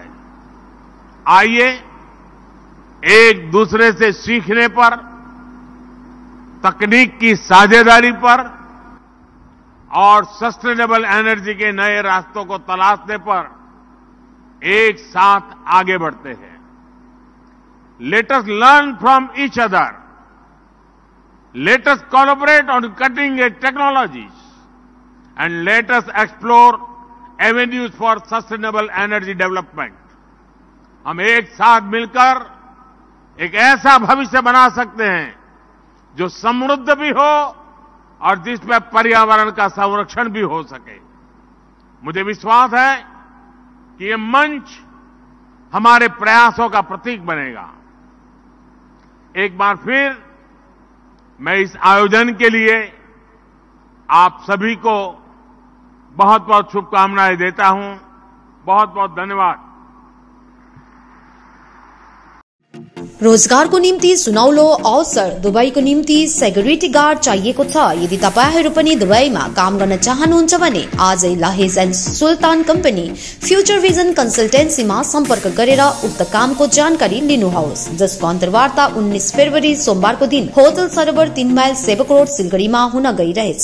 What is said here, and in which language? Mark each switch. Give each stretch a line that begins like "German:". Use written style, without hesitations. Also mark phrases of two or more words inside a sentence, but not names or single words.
Hindi: आइए एक दूसरे से सीखने पर, तकनीक की साझेदारी पर और
English: sustainable energy
Hindi: के नए रास्तों को तलाशने पर एक साथ आगे बढ़ते हैं।
English: Let us learn from each other. Let us collaborate on cutting-edge technologies and let us explore avenues for sustainable energy development.
Hindi: हम एक साथ मिलकर एक ऐसा भविष्य बना सकते हैं जो समृद्ध भी हो और जिसमें पर्यावरण का संरक्षण भी हो सके। मुझे विश्वास है कि ये मंच हमारे प्रयासों का प्रतीक बनेगा। एक बार फिर मैं इस आयोजन के लिए आप सभी को बहुत बहुत शुभकामनाएं देता हूं। बहुत बहुत धन्यवाद।
Nepali: रोजगारको निम्ति सुनौलो अवसर दुबईको निम्ति
English: security guard
Nepali: चाहिएको छ। यदि तपाईहरू पनि दुबईमा काम गर्न चाहनुहुन्छ भने आजै लाहेज एन्ड सुल्तान कम्पनी फ्यूचर भिजन कन्सल्टेन्सीमा सम्पर्क गरेर उक्त कामको जानकारी लिनुहोस्, जसको अन्तर्वार्ता 19 फरवरी सोमबारको दिन होटल सरोवर 3 माइल सेवक रोड सिलगढीमा हुन गइरहेछ।